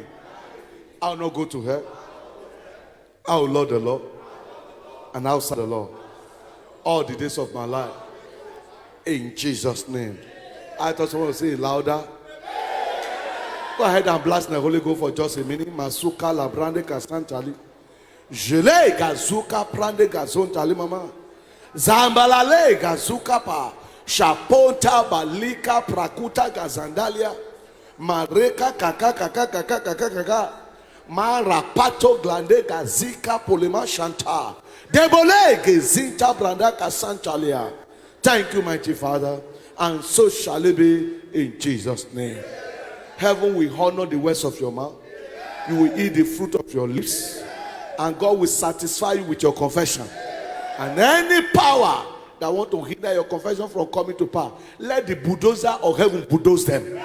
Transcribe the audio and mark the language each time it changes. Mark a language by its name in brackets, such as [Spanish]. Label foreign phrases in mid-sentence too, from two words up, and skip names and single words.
[English] I'll not go to hell. I will love the Lord, and I'll serve the Lord all the days of my life. In Jesus' name. I thought someone would say it louder. Go ahead and blast the Holy Ghost for just a minute. Masuka la brande kasantali. Jele gazuka prande gazontali mama. Zambalale gazuka pa. Shaponta balika prakuta gazandalia. Mareka kaka kaka kaka kaka kaka. Marapato glande gazika polema shanta. Debole gezinta branda kasantalia. Thank you, mighty Father. And so shall it be in Jesus' name. Heaven will honor the words of your mouth. You will eat the fruit of your lips. And God will satisfy you with your confession. And any power that want to hinder your confession from coming to power, let the bulldozer of heaven bulldoze them.